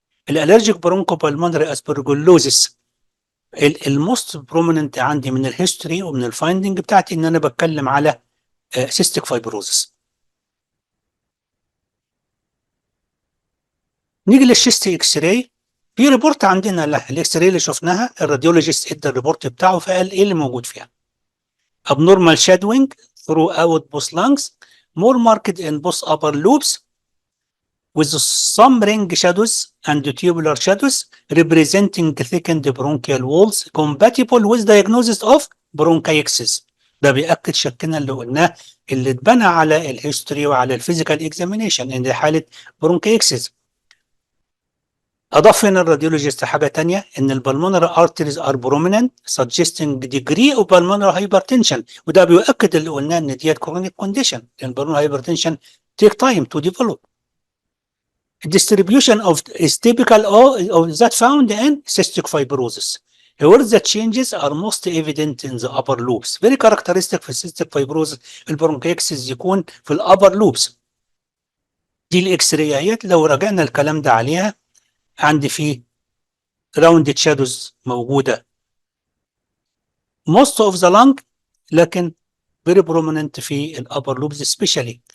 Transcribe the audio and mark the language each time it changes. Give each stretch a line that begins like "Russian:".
Arabic: الالرجيك برونكو بالمونري اسبرجلوزس الموست بروميننت عندي من الهيستوري ومن الفايندنج بتاعتي ان انا بتكلم على سيستيك فايبروزس. نيجي للشيست اكس راي. في ريبورت عندنا الاكس راي اللي شفناها، الراديولوجيست ادى الريبورت بتاعه فقال ايه اللي موجود فيها.
English: abnormal shadowing throughout both lungs, more marked in both upper lobes with some ring shadows and tubular shadows representing thickened bronchial walls compatible with diagnosis of bronchiectasis.
Arabic: ده بيأكد شكنا اللي قلناه اللي اتبنى على الهيستوري وعلى الفيزيكال اكزامينيشن ان دي حاله برونكيكسس. اضاف هنا الراديولوجيست حاجه تانية ان البلمونري ارتريز ار بروميننت سجستنج ديجري اوف بالمونري هايبرتنشن، وده بيؤكد اللي قلناه ان ديت كرونيك كونديشن لان البلمونري هايبرتنشن تيك تايم تو ديفلوب.
English: Distribution of is typical of that found in cystic fibrosis, where the changes are most evident in the upper lobes.
Arabic: Very characteristic في cystic fibrosis البرونكيكسس يكون في الابر لوبس. دي الاكس رايات لو رجعنا الكلام ده عليها عندي فيه راوندد شادوز موجوده most of the lung، لكن very prominent في الابر لوبز سبيشالي.